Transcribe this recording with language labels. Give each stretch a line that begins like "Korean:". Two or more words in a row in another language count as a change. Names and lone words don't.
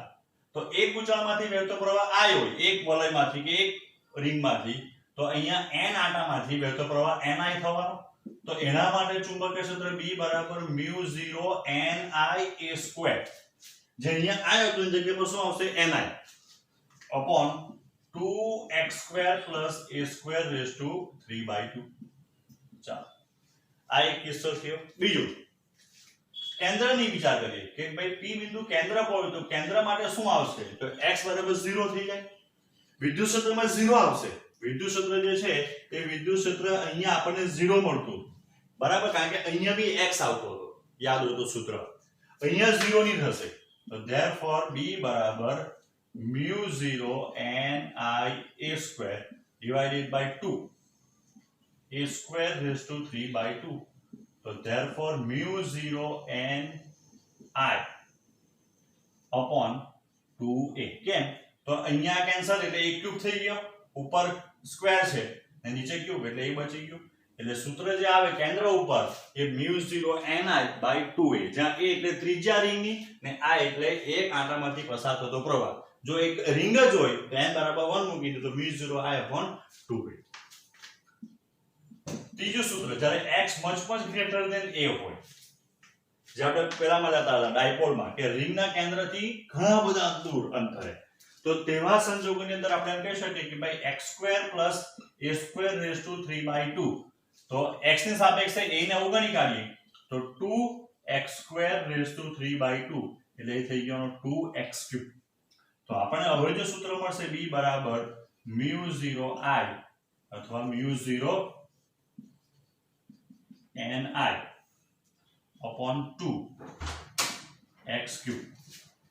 Gujarati: તો એક ગૂંચળામાંથી વહેતો પ્રવાહ I હોય, એક વલયમાંથી કે એક રિંગમાંથી, તો અહીંયા n આંટામાંથી વહેતો પ્રવાહ ni થવાનો. તો એના માટે ચુંબકીય ક્ષેત્ર b બરાબર μ0 ni
English: a square,
Gujarati: જે અહીંયા I હતું એની જગ્યાએ શું આવશે?
English: ni upon 2x square plus a square raised to 3/2.
Gujarati: ચાલો આ એક કિસ્સો થયો. બીજું કેન્દ્રની વિચાર કરીએ કે ભાઈ p બિંદુ કેન્દ્ર પર હોય તો કેન્દ્ર માટે શું આવશે? તો x બરાબર 0 થઈ જાય, વિદ્યુત ક્ષેત્રમાં 0 આવશે. વિદ્યુત ક્ષેત્ર જે છે તે વિદ્યુત ક્ષેત્ર અહીંયા આપણને 0 મળતું બરાબર, કારણ કે અહીંયા બી x આવતો હતો, યાદ હોય તો સૂત્ર અહીંયા 0 ની થશે.
English: તો therefore b બરાબર μ0 ni a square divided by 2 a square raised to 3/2. So therefore μ0 n I upon 2a.
Gujarati: કેમ? તો અહીંયા કેન્સલ એટલે a ક્યુબ થઈ ગયો, ઉપર સ્ક્વેર છે અને નીચે ક્યુબ એટલે a બચી ગયું. એટલે સૂત્ર જે આવે કેન્દ્ર ઉપર એ μ0 ni by 2a, જ્યાં a એટલે ત્રિજ્યા રિંગની ને I એટલે એક આંટામાંથી પસાર થતો પ્રવાહ. જો એક રિંગ જ હોય તો n બરાબર 1 મૂકી દો તો μ0 I upon 2a. ત્રીજું સૂત્ર જ્યારે
English: x much greater than a
Gujarati: હોય, જે આપણે પહેલામાં જતા હતા ડાયપોલમાં કે રિંગના કેન્દ્રથી ઘણા બધા દૂર અંતરે, તો તેવા સંજોગોની અંદર આપણે એમ કહી શકીએ કે ભાઈ
English: x square plus a square raised to 3/2.
Gujarati: તો x ની સાપેક્ષે a ને અવગણી કાઢીએ તો
English: 2x square raised to 3/2
Gujarati: એટલે એ થઈ ગયો
English: 2x cube.
Gujarati: તો આપણને હવે જે સૂત્ર મળશે b બરાબર μ0 I અથવા μ0 ni
English: upon 2x cube.